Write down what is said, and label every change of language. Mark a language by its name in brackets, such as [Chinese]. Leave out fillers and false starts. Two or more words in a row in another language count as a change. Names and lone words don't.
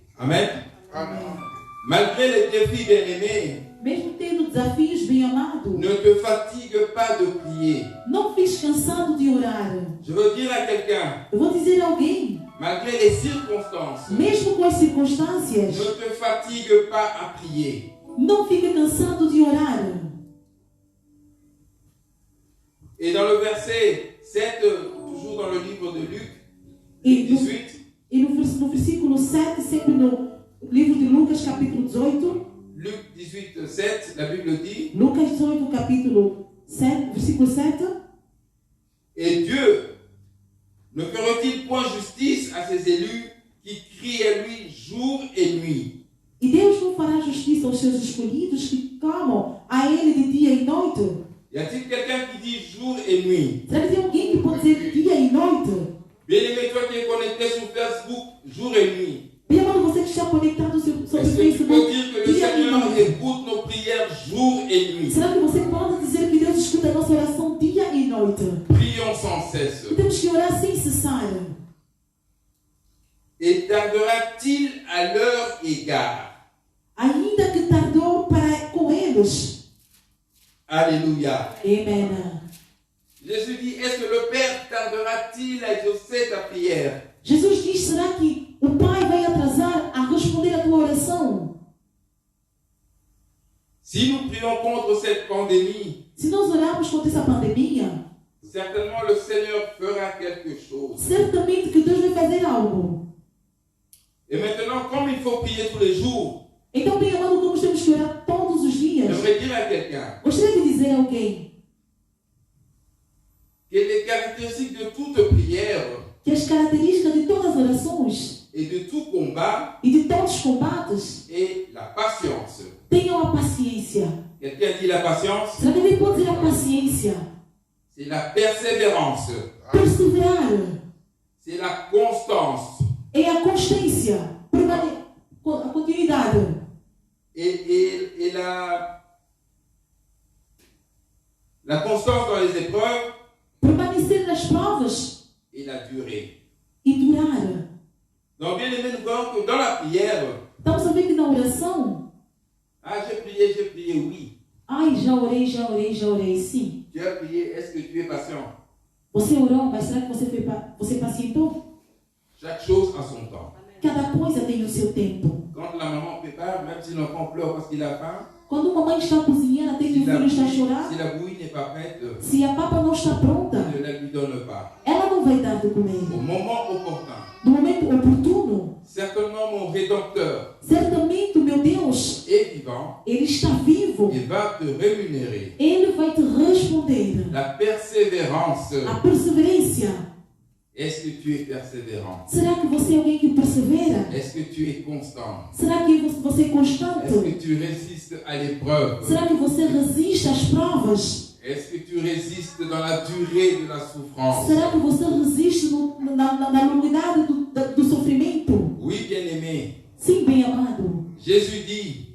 [French] Amen. Amen. Malgré les défis bien-aimés, [Portuguese] Mesmo tendo desafios, bem amado, [French] ne te fatigue pas de prier. [Portuguese] não fiques cansado de orar. [French] Je veux dire à quelqu'un, [Portuguese] Eu vou dizer a alguém, [French] malgré les circonstances, [Portuguese] mesmo com as circunstâncias, [French] ne te fatigue pas à prier. [Portuguese] não fique cansado de orar. [French] Et dans le verset 7, toujours dans le livre de Luc, [Portuguese] E 18, no versículo 7, sempre no livro de Lucas, capítulo 18, [French] Luc 18, 7, la Bible dit, [Portuguese] Lucas 18, capítulo 7, versículo 7. [French] et Dieu ne ferait-il point justice à ses élus qui crient à lui jour et nuit? [Portuguese] E Deus não fará justiça aos seus escolhidos que clamam a Ele de dia e noite? [French] Y a-t-il quelqu'un qui dit jour et nuit? [Portuguese] Será que tem alguém que pode dizer dia e noite? [French] Bien-aimé, toi qui es connecté sur Facebook jour et nuit, [Portuguese] Bem amado, você que está conectado sobre [French] est-ce que tu peux [Portuguese] Facebook [French] dire que le [Portuguese] dia e [French] Seigneur [Portuguese] noite? [French] écoute nos prières jour et nuit? [Portuguese] Será que você pode dizer que Deus escuta a nossa oração dia e noite? [French] Prions sans cesse. [Portuguese] E temos que orar sem cessar. [French] Et tardera-t-il à leur égard? [Portuguese] Ainda que tardou para com eles. [French] Alléluia. [Portuguese] Amém. [French] Jésus dit, est-ce que le Père tardera-t-il à exaucer ta prière? [Portuguese] Jesus diz, será que o Pai vai atrasar a responder a tua oração? [French] Si nous prions contre cette pandémie, [Portuguese] Se nós orarmos contra essa pandemia, [French] certainement le Seigneur fera quelque chose. [Portuguese] certamente que Deus vai fazer algo. [French] Et maintenant, comme il faut prier tous les jours, [Portuguese] Então, bem amado, como temos que orar todos os dias, [French] j'aimerais dire à quelqu'un [Portuguese] gostaria de dizer a alguém [French] que les caractéristiques de toute prière [Portuguese] que as características de todas as orações [French] et de tout combat [Portuguese] e de todos os combates [French] est la patience. [Portuguese] tenham a paciência. [French] Quelqu'un dit la patience, [Portuguese] Será que alguém pode dizer a paciência? [French] c'est la persévérance, [Portuguese] Perseverar [French] c'est la constance [Portuguese] é a constância, a continuidade [French] et la constance dans les épreuves [Portuguese] permanecer nas provas [French] et la durée. [Portuguese] e durar. [French] Donc, bien aimé, nous voyons que dans la prière, [Portuguese] Estamos a ver que na oração, [French] j'ai prié, oui. [Portuguese] ai, já orei, sim. [French] Tu as prié, est-ce que tu es patient? [Portuguese] Você orou, mas será que você pacientou? [French] Chaque chose a son temps. [Portuguese] Cada coisa tem o seu tempo. [French] Quand la maman prépare, même si l'enfant pleure parce qu'il a faim, [Portuguese] Quando uma mãe está cozinhando, até que o filho está a chorar, [French] si la bouillie n'est pas prête, [Portuguese] se a papa não está pronta, [French] ne la lui donne pas. [Portuguese] ela não vai dar de comer. [French] Au moment opportun, [Portuguese] No momento oportuno, [French] certainement mon Rédempteur [Portuguese] certamente o meu Deus, [French] est vivant, [Portuguese] Ele está vivo. [French] il va te rémunérer. [Portuguese] Ele vai te responder. [French] La persévérance. [Portuguese] A perseverança. [French] Est-ce que tu es persévérant? [Portuguese] Será que você é alguém que persevera? [French] Est-ce que tu es constant? [Portuguese] Será que você é constante? [French] Est-ce que tu résistes à l'épreuve? [Portuguese] Será que você resiste às provas? [French] Est-ce que tu résistes dans la durée de la souffrance? [Portuguese] Será que você resiste na longuidade do sofrimento? [French] Oui, bien-aimé. [Portuguese] Sim, bem amado. [French] Jésus dit,